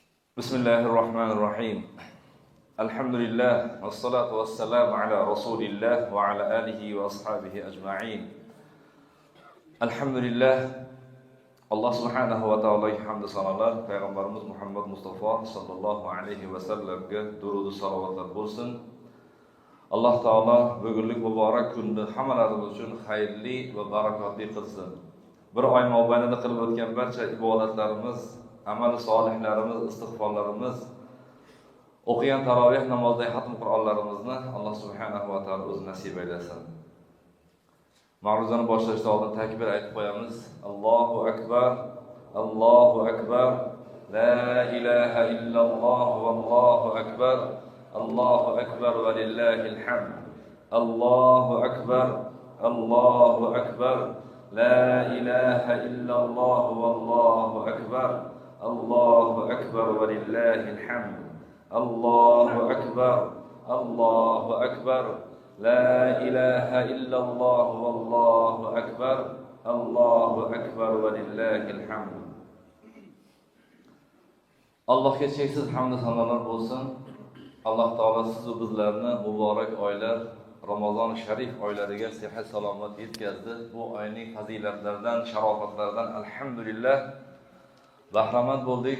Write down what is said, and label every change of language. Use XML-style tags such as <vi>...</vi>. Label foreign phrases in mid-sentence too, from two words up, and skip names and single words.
<ar>بسم الله الرحمن الرحيم. الحمد لله، والصلاة والسلام على رسول الله وعلى آله وأصحابه أجمعين.</ar> <uz>Alhamdulillah,</uz> <ar>الله سبحانه وتعالى</ar> <uz>hamd sanolar, Payg'ambarimiz Muhammad Mustafa</uz> <ar>صلى الله عليه وسلم</ar> <uz>durud salovatlar bo'lsin. Alloh taolo bugunlik muborak kunni hammalarimiz uchun xayrli va barakotli qilsin. Bir oy mobaynida qilib o'tgan barcha ibodatlarimiz, amal solihlarimiz, istig'forlarimiz, o'qigan taroveh namozidagi xatm Qur'onlarimizni Alloh</uz> <ar>سبحانه وتعالى</ar> <uz>o'zi nasib aylasin. Ma'ruzani boshlashdan oldin takbir aytib qo'yamiz.</uz> <ar>الله أكبر، الله أكبر، لا إله إلا الله والله أكبر، الله أكبر ولله الحمد. الله أكبر، الله أكبر، لا إله إلا الله والله أكبر. الله أكبر ولله الحمد. الله أكبر، الله أكبر، لا إله إلا الله والله أكبر. الله أكبر ولله الحمد.</ar> <uz>Allohga cheksiz hamd sanolar bo'lsin. Alloh taolo siz va bizlarni muborak oylar, Ramazon sharif oylariga sihat salomat yetkazdi. Bu oyning fazilatlaridan, sharofatlaridan alhamdulillah bahramand bo'ldik.</uz>